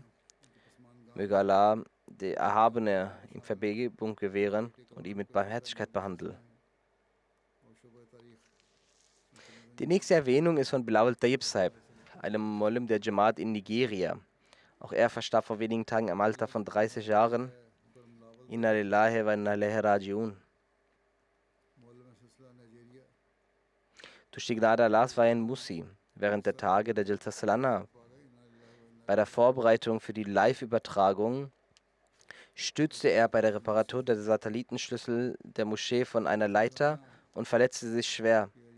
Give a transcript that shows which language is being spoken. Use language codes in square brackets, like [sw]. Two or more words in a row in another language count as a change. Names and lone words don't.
[de] Möge Allah, der Erhabene, ihm Vergebung gewähren und ihn mit Barmherzigkeit behandeln. Die nächste Erwähnung ist von Bilawal Tayyib Saib, einem Molim der Jamaat in Nigeria. Auch er verstarb vor wenigen Tagen im Alter von 30 Jahren. [ar] إنا لله وإنا إليه راجعون. [de] Durch die Gnade Allahs war er ein Musi während der Tage der Jalsa Salana. Bei der Vorbereitung für die Live-Übertragung stürzte er bei der Reparatur der Satellitenschlüssel der Moschee von einer Leiter und verletzte sich schwer.